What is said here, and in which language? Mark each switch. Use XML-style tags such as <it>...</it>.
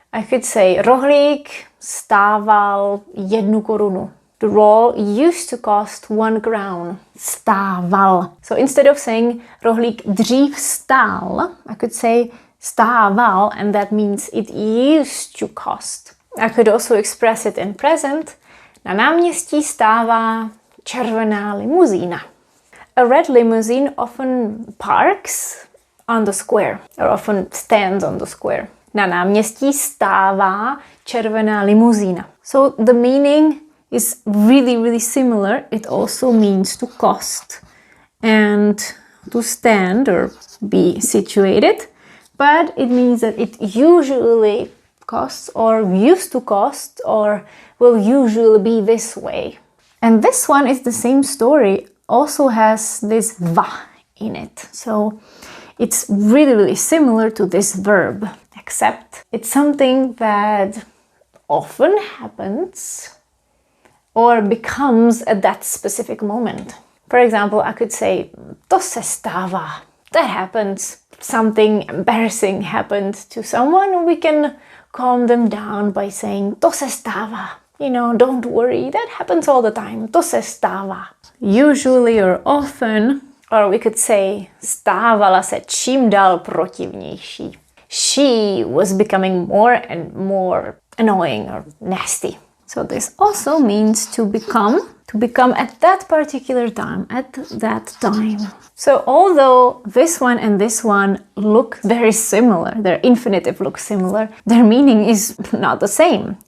<en>I could say</en> <cs>rohlík stával 1 korunu.</cs> <en>The roll used to cost 1 crown. Stával. So instead of saying</en> <cs>rohlík dřív stál,</cs> <en>I could say stával, and that means it used to cost. I could also express it in present.</en> <cs>Na náměstí stává červená limuzína.</cs> <en>A red limousine often parks on the square, or often stands on the square.</en> <cs>Na náměstí stává červená limuzína.</cs> <en>So the meaning is really similar. It also means to cost and to stand or be situated, but it means that it usually costs or used to cost or will usually be this way. And this one is the same story, also has this va in it. So it's really similar to this verb, except it's something that often happens or becomes at that specific moment. For example, I could say,</en> <cs>to se stává.</cs> <en>That happens. Something embarrassing happened to someone. We can calm them down by saying,</en> <cs>to se stává.</cs> <en>You know, don't worry, that happens all the time.</en> <cs>To se stává.</cs> <en>Usually or often, or we could say,</en> <cs>stávala se čím dál protivnější.</cs> <en>She was becoming more and more annoying or nasty. So this also means to become at that particular time, at that time. So although this one and this one look very similar, their infinitive looks similar, their meaning is not the same.</en>